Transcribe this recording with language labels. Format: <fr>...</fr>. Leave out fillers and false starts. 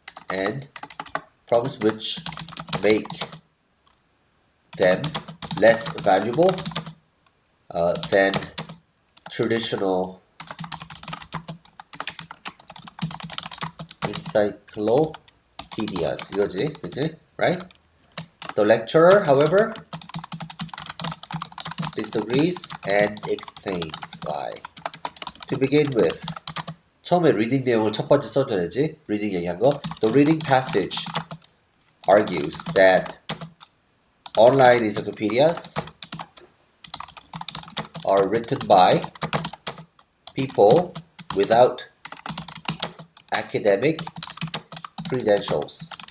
<en>And problems which make them less valuable than traditional encyclopedias.</en> <ko>이거지, 그치?</ko> <en>Right? The lecturer, however, disagrees and explains why. To begin with,</en> <ko>처음에 리딩 내용을 첫 번째 써줘야지. 리딩 얘기한 거.</ko> <en>The reading passage argues that online encyclopedias are written by people without academic credentials.</en>